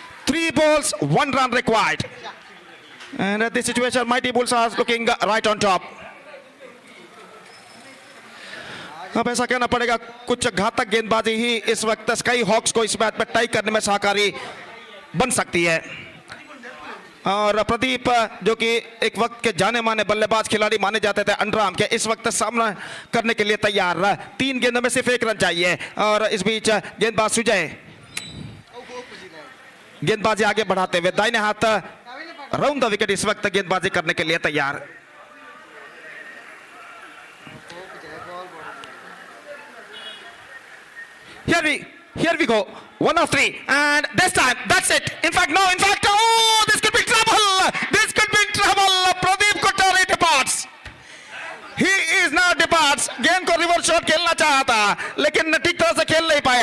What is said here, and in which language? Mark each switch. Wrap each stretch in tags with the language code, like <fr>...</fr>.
<en>3 balls, 1 run required. And at this situation, Mighty Bulls are looking right on top.</en> <hi>अब ऐसा कहना पड़ेगा कुछ घातक गेंदबाजी ही इस वक्त स्काई हॉक्स को इस मैच में टाई करने में सहकारी बन सकती है। और प्रदीप जो कि एक वक्त के जाने माने बल्लेबाज खिलाड़ी माने जाते थे अंडरआर्म के, इस वक्त सामना करने के लिए तैयार। 3 गेंदों में सिर्फ 1 रन चाहिए। और इस बीच गेंदबाज सुजय गेंदबाजी आगे बढ़ाते हुए दाहिने हाथ राउंड द विकेट इस वक्त गेंदबाजी करने के लिए तैयार।</hi> <en>Here we go. 1 of 3, and this time that's it. In fact, oh, this could be trouble. This could be trouble. Pradeep Kottary departs. He is now departs.</en> <hi>गेंद को रिवर्स शॉट खेलना चाहा था, लेकिन ठीक तरह से खेल नहीं पाए.</hi>